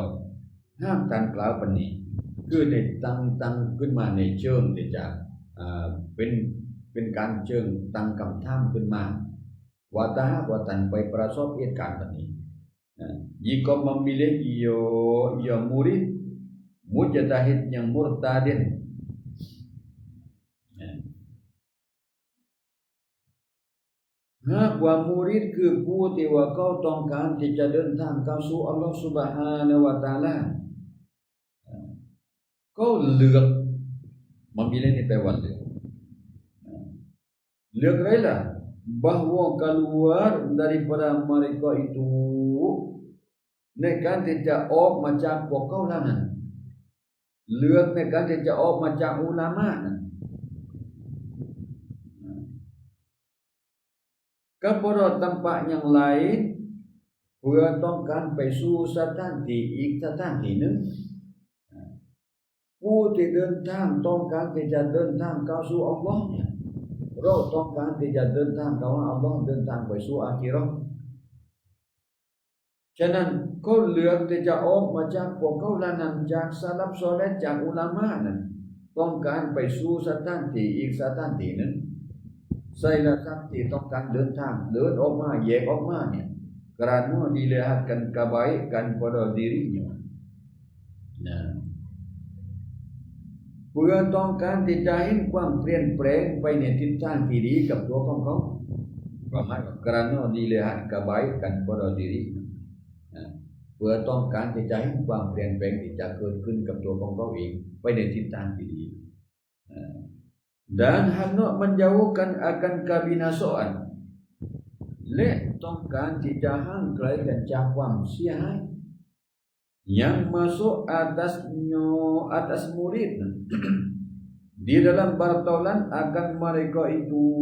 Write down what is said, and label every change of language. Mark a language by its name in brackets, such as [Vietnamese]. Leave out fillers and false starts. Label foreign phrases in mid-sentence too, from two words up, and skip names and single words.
[Thai] ห้ามการกล่าวปานนี้คือในตั้งขึ้นมาในเชิงที่จะเป็นการเชิงตั้งคำถามขึ้นมาว่าถ้าหากว่าท่านไปประสบเหตุการณ์แบบนี้ [Malay] jika memilih ia murid mujtahid yang murtadin [Thai] หากว่ามุริดคือผู้ที่ว่าเขาต้องการที่จะเดินทางเข้าสู่อัลลอฮฺ [Arabic] سبحانه وتعالى [Thai] ก็เลือก memilih ini แปลว่าเลือกอะไรล่ะ [Malay] bahwa keluar daripada mereka itu [Thai] ในการที่จะออกมาจากพวกเขาแล้วนั้นเลือกในการที่จะออกมาจากอุลามะนั้น [Malay] kepada tempat yang lain [Thai] เพื่อต้องการไปสู่สถานที่อีกสถานที่หนึ่ง ผู้ที่เดินทางต้องการที่จะเดินทางเข้าสู่อัลลอฮ์เนี่ยเราต้องการที่จะเดินทางเข้าหาอัลลอฮ์เดินทางไปสู่อาคิเราะห์ ฉะนั้นเขาเลือกที่จะออกมาจากพวกเขาละนั้นจากซะลัฟซอลิฮ์จากอุลามะนั้นต้องการไปสู่สถานที่อีกสถานที่หนึ่ง [Malay] saya sakti [Thai] ต้องเดินทางเดินออกมาแยกออกมาเนี่ย [Malay] kerana dilihatkan kebaikan pada dirinya [Thai] นะ เพื่อต้องการที่จะเห็นความเปลี่ยนแปลงไปในทิศทางที่ดีกับตัวของเขาประมาณ [Malay] kerana dilihat kebaikan pada dirinya [Thai] เพื่อต้องการที่จะเห็นความเปลี่ยนแปลงที่จะเกิดขึ้นกับตัวของเขาเองไปในทิศทางที่ดี [Malay] dan hendak menjauhkan akan kebinasaan [Thai] และต้องการที่จะห่างไกลกันจากความเสียหาย [Malay] yang masuk atas murid di dalam bartaulan akan mereka itu